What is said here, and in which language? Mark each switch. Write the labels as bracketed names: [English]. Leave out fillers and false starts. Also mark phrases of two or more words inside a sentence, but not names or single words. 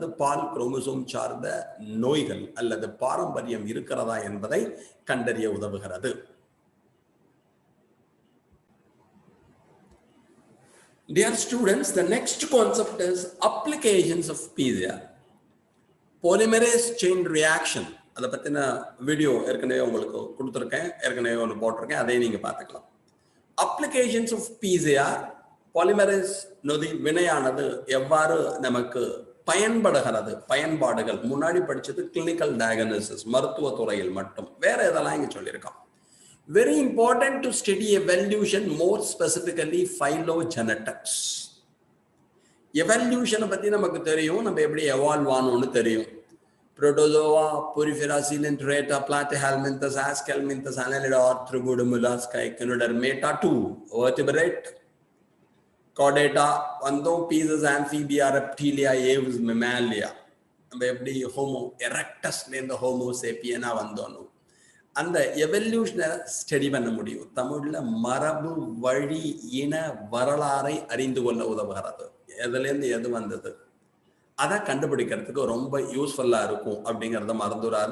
[Tamil] பால் குரோமோசோம் சார்ந்த நோய்கள் அல்லது பாரம்பரியம் இருக்கிறதா என்பதை கண்டறிய உதவுகிறது. [English] Dear students, the next concept is applications of PCR. Polymerase chain reaction. [Tamil] அதை பற்றின வீடியோ ஏற்கனவே உங்களுக்கு கொடுத்துருக்கேன், ஏற்கனவே ஒன்று போட்டிருக்கேன், அதை நீங்கள் பார்த்துக்கலாம். [English] applications of PCR, [Tamil] பாலிமரேஸ் நொதி வினையானது எவ்வாறு நமக்கு பயன்படுகிறது, பயன்பாடுகள். முன்னாடி படிச்சது [English] clinical diagnosis, [Tamil] மருத்துவ துறையில் மட்டும். வேற எதெல்லாம் இங்கே சொல்லியிருக்கோம். [English] Very important to study evolution, more specifically phylogenetics. [Tamil] Evolution பத்தி நமக்கு தெரியும், நம்ம எப்படி எவால்வ் ஆனோம்னு தெரியும். [English] Protozoa, Porifera, Coelenterata, Platyhelminthes, Aschelminthes, Annelida, Arthropoda, Mollusca, Echinodermata, 2 vertebrate, Chordata, [Tamil] வந்தோம், [English] pieces, amphibia, reptilia, aves, mammalia. [Tamil] நம்ம எப்படி ஹோமோ எரெக்டஸ்லேருந்து ஹோமோ சேப்பியனா வந்தோம். அந்த [English] evolution-ஐ study [Tamil] பண்ண முடியும். தமிழ்ல மரபு வழி இன வரலாறை அறிந்து கொள்ள உதவுகிறது. எதுலேருந்து எது வந்தது அதை கண்டுபிடிக்கிறதுக்கு ரொம்ப யூஸ்ஃபுல்லா இருக்கும் அப்படிங்கிறத மறந்துடாத.